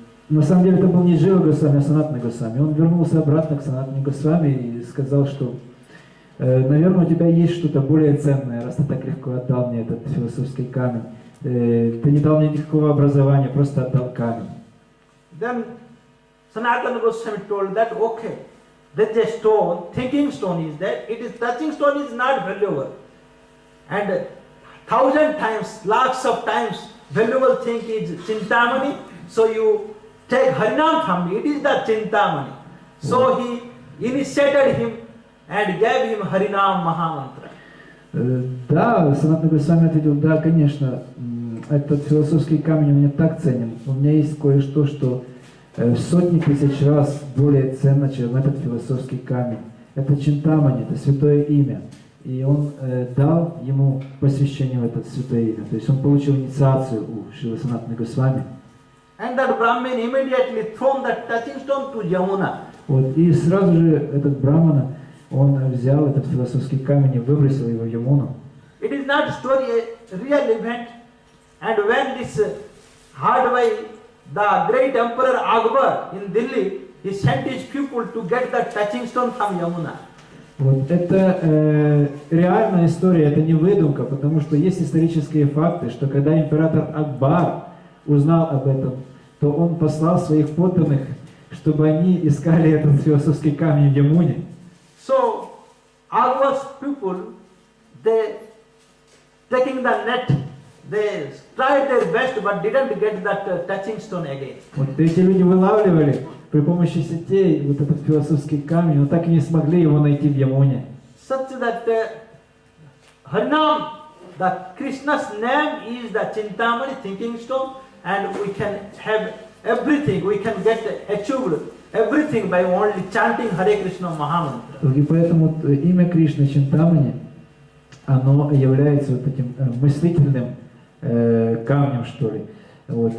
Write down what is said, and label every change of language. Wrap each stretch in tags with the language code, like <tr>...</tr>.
<ru>На самом деле это был не Джива Госвами, а Санатана Госвами. Он вернулся обратно к Санатане Госвами и сказал, что наверное, у тебя есть что-то более ценное, раз ты так легко отдал мне этот философский камень. Ты не дал мне никакого образования, просто отдал камень.</ru> <en>Then Sanatana Goswami told that, okay, there's a stone, thinking stone is there, it is touching stone is not valuable. And 1,000 times, lakhs of times, valuable thing is Chintamani, so you take Harinam from me, it is the Chintamani. So he initiated him and gave him Harinam Mahamantra.</en> <ru>Да, Санатана Госвами ответил: да, конечно, этот философский камень у меня так ценен. У меня есть кое-что, что в сотни тысяч раз более ценно, чем этот философский камень. Это Чинтамани, это святое имя. И он дал ему посвящение в это святое имя. То есть он получил инициацию у Шрилы Санатаны Госвами.</ru> <en>And that Brahmin immediately thrown that touching stone to Yamuna.</en> <ru>Вот, и сразу же этот брамана, он взял этот философский камень и выбросил его в Ямуну.</ru> <en>It is not story, a real event. And when this heard by the great emperor Akbar in Delhi, he sent his people to get the touching stone from Yamuna.</en> <ru>Вот это реальная история, это не выдумка, потому что есть исторические факты, что когда император Акбар узнал об этом, то он послал своих подданных, чтобы они искали этот философский камень в Ямуне.</ru> <en>So Akbar's people, they taking the net, they tried their best but didn't get that touching stone again.</en> <ru>Вот эти люди вылавливали при помощи сетей вот этот философский камень, но так и не смогли его найти в Ямуне.</ru> <en>Such that Harinam, the Krishna's name is the Chintamani, thinking stone, and we can have everything, we can get achieved everything by only chanting Hare Krishna Mahamantra.</en> <ru>И поэтому имя Кришны Чинтамани, оно является вот этим мыслительным камнем, что ли. Вот.</ru>